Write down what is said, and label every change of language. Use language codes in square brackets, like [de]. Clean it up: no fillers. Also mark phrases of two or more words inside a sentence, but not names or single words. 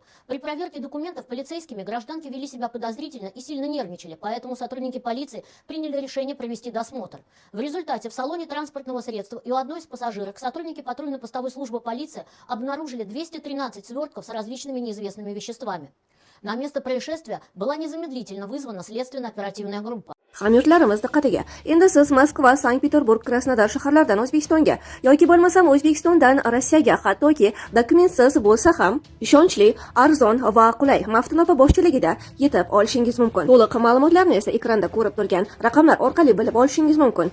[ru] При проверке документов полицейскими гражданки вели себя подозрительно и сильно нервничали, поэтому сотрудники полиции приняли решение провести досмотр. В результате в салоне транспортного средства и у одной из пассажирок сотрудники патрульно-постовой службы полиции обнаружили 213 свертков с различными неизвестными веществами. На место происшествия была незамедлительно вызвана следственно-оперативная группа. [uz] Hamyurtlarimiz diqqatiga. Endi siz Moskva, Sankt-Peterburg, Krasnodar shaharlaridan O'zbekistonga yoki bo'lmasam O'zbekistondan Rossiyaga, hattoki dokumentsiz bo'lsa ham ishonchli, arzon va qulay Maftunopa boshchiligida yetib olishingiz mumkin. To'liq ma'lumotlarni esa ekranda ko'rib turgan raqamlar orqali bilib olishingiz mumkin.